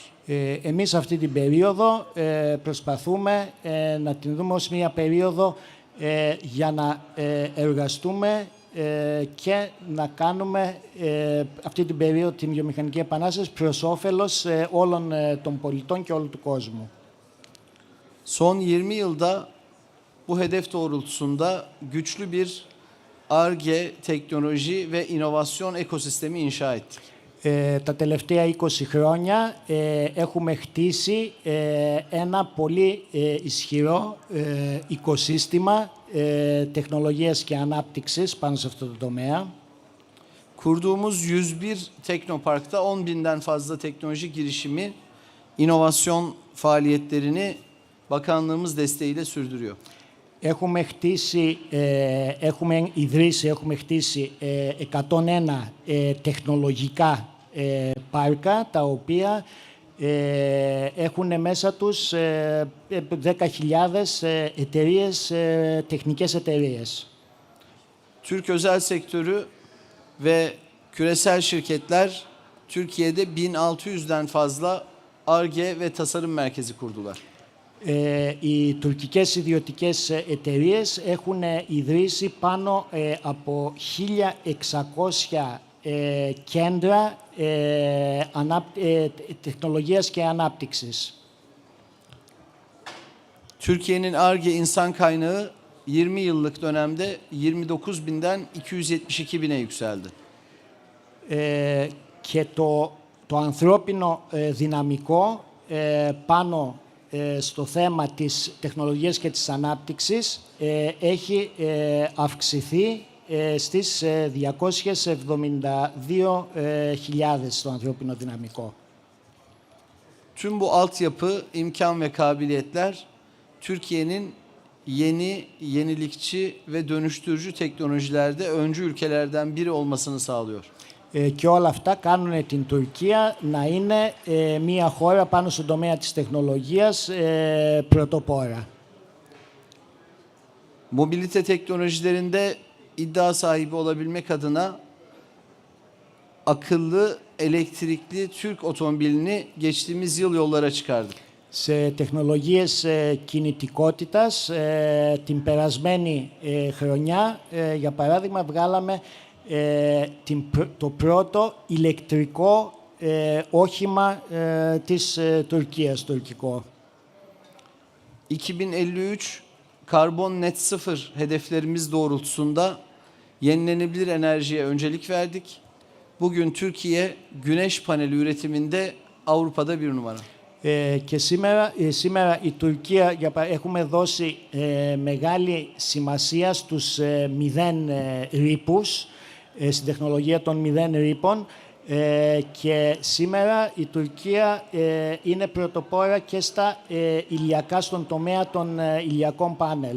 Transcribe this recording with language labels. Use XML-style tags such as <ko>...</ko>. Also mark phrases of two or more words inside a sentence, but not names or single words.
<el>Εμείς αυτή την περίοδο προσπαθούμε να την δούμε ως μια περίοδο για να εργαστούμε και να κάνουμε αυτή την περίοδο, την βιομηχανική επανάσταση, προς όφελος όλων των πολιτών και όλου του κόσμου.</el> <tr>Son 20 yılda bu hedef doğrultusunda güçlü bir Ar-Ge, teknoloji ve inovasyon ekosistemi inşa ettik.</tr> <el>Τα τελευταία 20 χρόνια έχουμε χτίσει ένα πολύ ισχυρό οικοσύστημα τεχνολογίας και ανάπτυξης πάνω σε αυτό το τομέα.</el> <tr>Kurduğumuz 101 teknoparkta 10.000'den fazla teknoloji girişimi, inovasyon faaliyetlerini bakanlığımız desteğiyle sürdürüyor.</tr> <el>Έχουμε χτίσει 101 τεχνολογικά πάρκα, τα οποία έχουν μέσα τους 10.000 εταιρείες, τεχνικές εταιρείες.</el> <tr>Türk özel sektörü ve küresel şirketler Türkiye'de 1600'den fazla Ar-Ge ve tasarım merkezi kurdular.</tr> <el>Οι τουρκικές ιδιωτικές εταιρείες έχουν ιδρύσει πάνω από 1.600 κέντρα τεχνολογίας και ανάπτυξης.</el> <tr>Türkiye'nin Ar-Ge insan kaynağı 20 yıllık dönemde 29.000'den 272.000'e yükseldi.</tr> <el>Και το ανθρώπινο δυναμικό πάνω στο θέμα της τεχνολογίας και της ανάπτυξης έχει αυξηθεί στις 272.000 το ανθρώπινο δυναμικό.</el> <tr>Tüm bu altyapı, imkan ve kabiliyetler Türkiye'nin yenilikçi ve dönüştürücü teknolojilerde öncü ülkelerden biri olmasını sağlıyor.</tr> <el>Και όλα αυτά κάνουν την Τουρκία να είναι μια χώρα πάνω στον τομέα της τεχνολογίας πρωτοπόρα.</el> <tr>Mobilite teknolojilerinde iddia sahibi olabilmek adına akıllı elektrikli Türk otomobilini geçtiğimiz yıl yollara çıkardık.</tr> <el>σε τεχνολογίες κινητικότητας. Την περασμένη χρονιά, για παράδειγμα, βγάλαμε το πρώτο ηλεκτρικό όχημα της Τουρκίας, τουρκικό.</el> <tr>2053 karbon net sıfır hedeflerimiz doğrultusunda yenilenebilir enerjiye öncelik verdik. Bugün Türkiye güneş paneli üretiminde Avrupa'da bir numara.</tr> <el>Και σήμερα η Τουρκία έχουμε δώσει μεγάλη σημασία στους μηδέν ρήπους, στην τεχνολογία των μηδέν ρήπων, και σήμερα η Τουρκία είναι πρωτοπόρα και στα ηλιακά, στον τομέα των ηλιακών πάνελ.</el>